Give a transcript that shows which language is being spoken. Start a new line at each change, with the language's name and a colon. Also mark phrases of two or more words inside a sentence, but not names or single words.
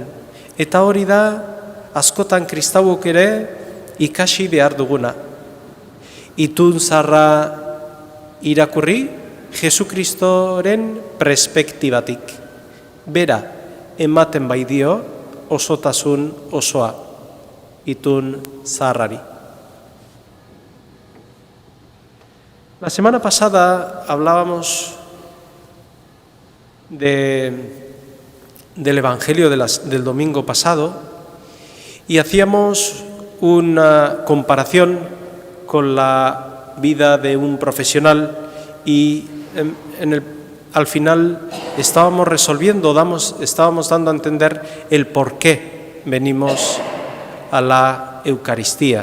Basque: Eta hori da askotan kristauok ere ikasi behar duguna. Itun zaharra irakurri Jesukristoren perspektibatik. Bera ematen bai dio osotasun osoa itun zaharrari.
Spanish: La semana pasada hablábamos del Evangelio del domingo pasado y hacíamos una comparación con la vida de un profesional y al final estábamos resolviendo, estábamos dando a entender el por qué venimos a la Eucaristía.